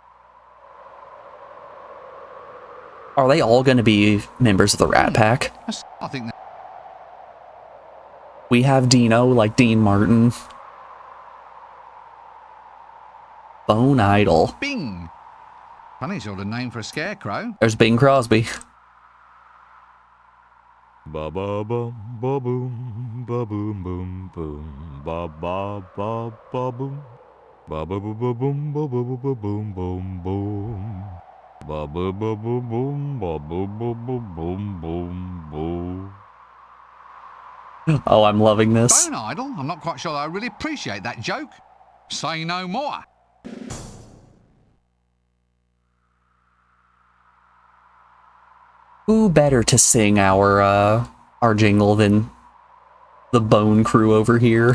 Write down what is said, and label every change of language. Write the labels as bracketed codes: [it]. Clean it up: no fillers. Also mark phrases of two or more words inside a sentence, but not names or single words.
[en] Are they all going to be members of the Rat Pack? I think that... We have Dino, like Dean Martin. Bone Idol. Bing! Funny sort of name for a scarecrow. There's Bing Crosby. Ba ba bum ba boom ba boom boom boom ba ba ba ba boom ba ba ba ba boom ba ba ba ba boom boom boom ba ba ba ba boom ba ba ba ba boom boom boom. Oh, I'm loving this. Bone Idol? I'm not quite sure I really appreciate that joke. Say no more. Who better to sing our jingle than the Bone Crew over here?